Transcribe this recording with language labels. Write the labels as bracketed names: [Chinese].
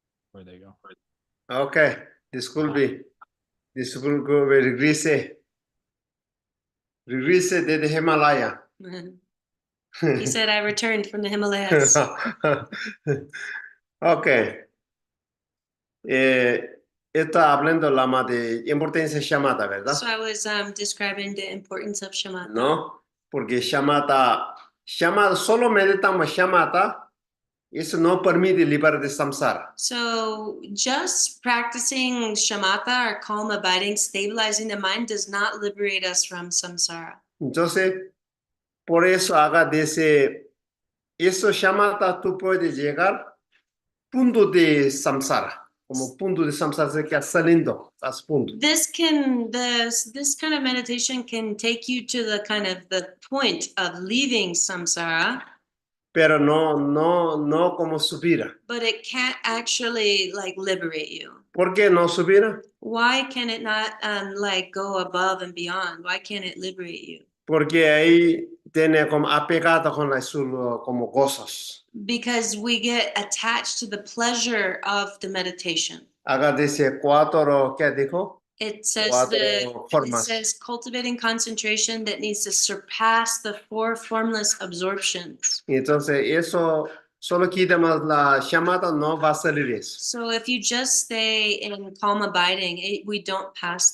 [English] Where'd they go? [Spanish] Ok, disculpe regrese desde Himalaya. [English] He said, I returned from the Himalayas. Ok. [Spanish] Está hablando Lama de importancia shamatha, ¿verdad? [English] So I was describing the importance of shamatha. [Spanish] ¿No? Porque shamatha, solo meditamos shamatha, eso no permite liberar de samsara. [English] So just practicing shamatha or calm abiding, stabilizing the mind does not liberate us from samsara. [Spanish] Entonces, por eso haga eso shamatha tú puedes llegar punto de samsara, como punto de samsara se queda saliendo, haz punto. [English] This kind of meditation can take you to the point of leaving samsara, [Spanish] Pero no como subir. [English] but it can't actually like liberate you. [Spanish] ¿Por qué no subir? [English] Why can it not like go above and beyond? Why can't it liberate you? [Spanish] Porque ahí tiene como apegado con como gozos. [English] Because we get attached to the pleasure of the meditation. [Spanish] Haga dice cuatro, ¿qué dijo? [English] It says [Spanish] Cuatro formas. [English] it says cultivating concentration that needs to surpass the 4 formless absorptions. [Spanish] Y entonces eso solo quitamos la shamatha, no va a salir eso. [English] So if you just stay in calm abiding, we don't pass